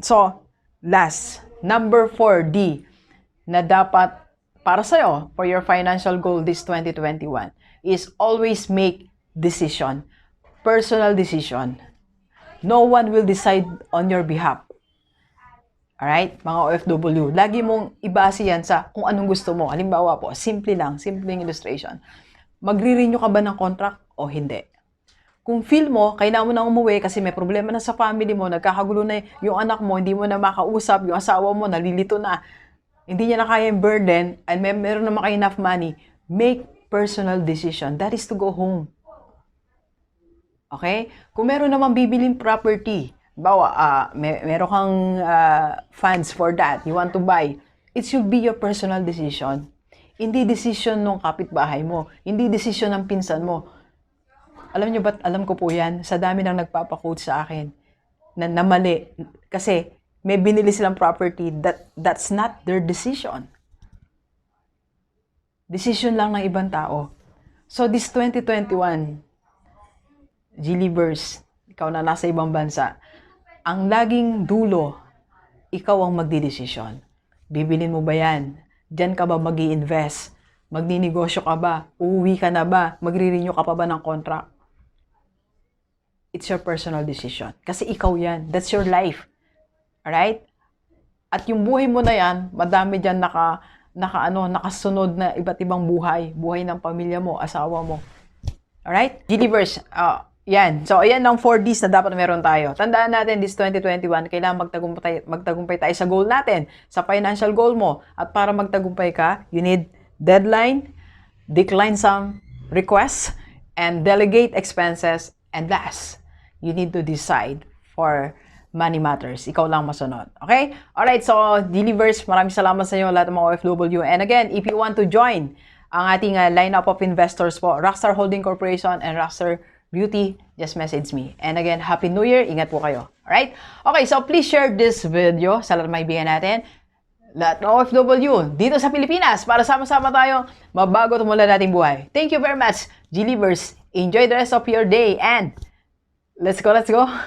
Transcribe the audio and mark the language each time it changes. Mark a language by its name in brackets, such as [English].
[English] So, last, number 4D, na dapat para sa'yo, for your financial goal this 2021, is always make decision. Personal decision. No one will decide on your behalf. [Filipino] Alright, mga OFW, lagi mong ibase yan sa kung anong gusto mo. Halimbawa po, simpleng illustration. Magre-renew ka ba ng contract o hindi? Kung feel mo, kailangan mo na umuwi kasi may problema na sa family mo, nagkakagulo na yung anak mo, hindi mo na makausap, yung asawa mo, nalilito na, hindi niya na kaya yung burden, and meron naman kayo enough money, make personal decision. That is to go home. Okay? [English] Kung meron naman bibiling property, meron kang funds for that, you want to buy, it should be your personal decision. [Filipino] Hindi decision ng kapitbahay mo, hindi decision ng pinsan mo. Alam niyo ba't alam ko po yan? Sa dami nang nagpapaquote sa akin na mali. [English] Kasi may binili silang property that's not their decision. [Filipino] Decision lang ng ibang tao. So this 2021, Gilibers, ikaw na nasa ibang bansa, ang laging dulo, ikaw ang magdidesisyon. Bibilin mo ba yan? Diyan ka ba mag-i-invest? Magninegosyo ka ba? Uuwi ka na ba? Magre-renew ka pa ba ng contract? [English] It's your personal decision. [Filipino] Kasi ikaw yan. That's your life. Alright? At yung buhay mo na yan, madami dyan nakasunod na iba't ibang buhay. Buhay ng pamilya mo, asawa mo. Alright? Delivers. Yan. So, ayan ang 4 Ds na dapat meron tayo. Tandaan natin, this 2021, kailangan magtagumpay tayo sa goal natin, sa financial goal mo. [English] At para magtagumpay ka, you need deadline, decline some requests, and delegate expenses. And last, you need to decide for money matters. [Filipino] Ikaw lang masunod. Okay? Alright, so, Delivers, maraming salamat sa inyo, lahat ng mga OFW. [English] And again, if you want to join ang ating lineup of investors po, Rockstar Holding Corporation and Rockstar Beauty, just message me. And again, Happy New Year. Ingat po kayo. Alright? Okay, so please share this video sa lahat ng maibigan natin. [Filipino] Lahat ng OFW dito sa Pilipinas para sama-sama tayo mabago tumula nating buhay. [English] Thank you very much, Delivers. Enjoy the rest of your day and let's go, let's go.